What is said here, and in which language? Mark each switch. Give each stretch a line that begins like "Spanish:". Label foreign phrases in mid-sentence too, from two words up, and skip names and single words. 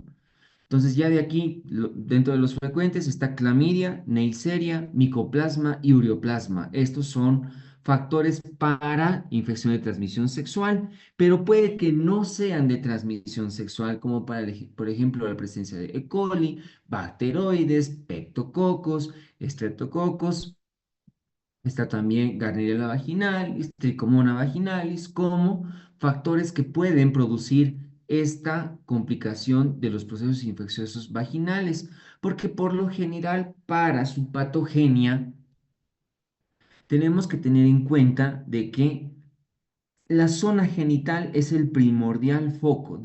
Spanish: Entonces ya de aquí, dentro de los frecuentes está clamidia, neisseria, micoplasma y ureoplasma. Estos son factores para infección de transmisión sexual, pero puede que no sean de transmisión sexual, como por ejemplo la presencia de E. coli, bacteroides, pectococos, estreptococos. Está también Gardnerella vaginalis, Trichomona vaginalis, como factores que pueden producir esta complicación de los procesos infecciosos vaginales, porque por lo general para su patogenia tenemos que tener en cuenta de que la zona genital es el primordial foco.